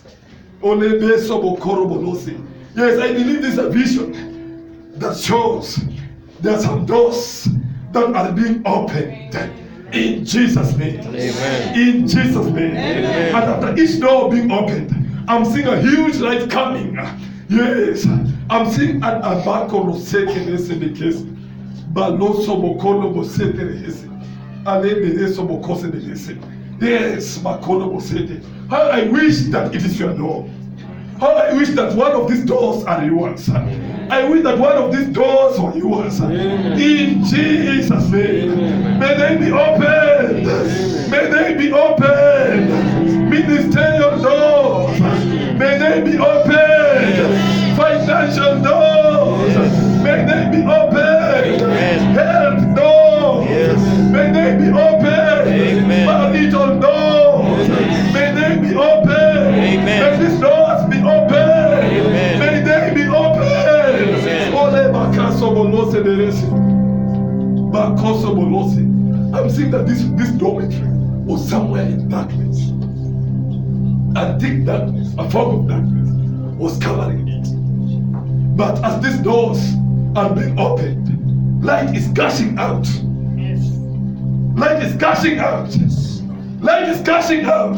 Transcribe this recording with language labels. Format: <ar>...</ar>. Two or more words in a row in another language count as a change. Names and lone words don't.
<en>Yes, I believe this is a vision that shows there are some doors that are being opened in Jesus' name. Amen. In Jesus' name. Amen. And after each door being opened, I'm seeing a huge light coming. Yes, I'm seeing an abako roseke nese de kesi. Baloso bokolo bosete rehese. Ale bereso bokose de hese. Yes, makolo bosete. How I wish that it is your door. How I wish that one of these doors are yours. I wish that one of these doors were yours. In Jesus' name. May they be opened. May they be opened. Ministerial doors. May they be opened. Financial doors. May they be opened. Health doors. May they be opened. Marital doors. May they be opened. May these doors be opened. May they be opened. Ole bakaso bolose deresi. Bakoso bolose. I'm seeing that this dormitory was somewhere in darkness. A thick darkness, a fog of darkness was covering it. But as these doors are being opened, light is gushing out. Light is gushing out. Light is gushing out.</en>